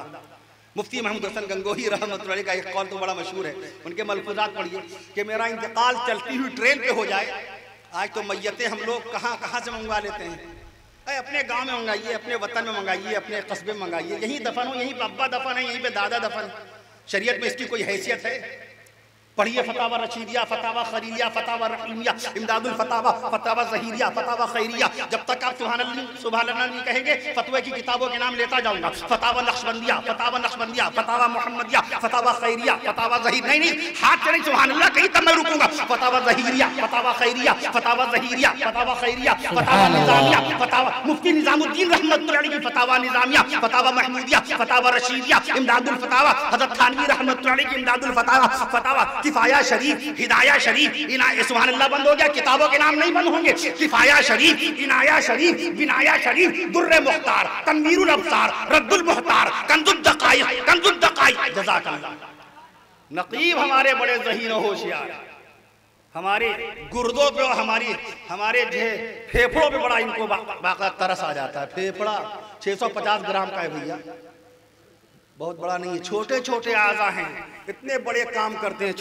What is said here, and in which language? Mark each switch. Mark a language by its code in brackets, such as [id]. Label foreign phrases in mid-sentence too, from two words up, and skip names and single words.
[hi] मुफ्ती महमूद हसन गंगोही [ar] رحمة الله عليه [hi] का एक कौल तो बड़ा मशहूर है, उनके मलफूजात पढ़िए कि मेरा इंतकाल चलती हुई ट्रेन पे हो जाए। आज तो मैयतें हम लोग कहाँ कहाँ से मंगवा लेते हैं। अपने गांव में मंगाइए, अपने वतन में मंगाइए, अपने कस्बे में मंगाइए, यहीं दफन हो, यहीं पे अब्बा दफन है, यहीं पे दादा दफन। शरीयत में इसकी कोई हैसियत है? पढ़िए फतावा रशीदिया, फतावा खलीलिया, फतावा रहीमिया, इमदादुल फतावा, फतावा ज़हीरिया, फतावा खैरिया। जब तक आप [ar] سبحان الله [hi] नहीं कहेंगे फतवे की किताबों के नाम लेता जाऊंगा। फतावा नक्शबंदिया, फतावा नक्शबंदिया, फतावा मोहम्मदिया, फतावा खैरिया, फतावा ज़हीर। नहीं, हाथ से नहीं [ar] سبحان الله [hi] कहीं तब मैं रुकूंगा। फतावा ज़हीरिया, फतावा खैरिया, फतावा ज़हीरिया, फतावा खैरिया, फतावा निज़ामिया, फतावा मुफ्ती निज़ामुद्दीन [ar] رحمة الله عليه [hi] की फतावा निज़ामिया, फतावा महमूदिया, फतावा रशीदिया, इमदादुल फतावा हज़रत थानवी [ar] رحمة الله عليه [hi] की इमदादुल फतावा, फतावा किफाया शरीफ, हिदाया शरीफ, [ar] سبحان الله [hi] बंद हो गया, किताबों के नाम नहीं बंद होंगे। किफाया शरीफ, इनाया शरीफ, बिनाया शरीफ, दुर्रे मुख्तार, तनवीरुल अब्सार, रद्दुल मुख्तार, कंजुद दकाइक, कंजुद दकाइक। जज़ाकल्लाह। नकीब हमारे बड़े ज़हीन और होशियार, हमारे गुर्दों पे और हमारे जो फेफड़ों पे बड़ा इनको बाका तरस आ जाता है। फेफड़ा 650 ग्राम का है भैया, बहुत बड़ा नहीं है, छोटे छोटे आज़ा हैं, इतने बड़े काम करते हैं।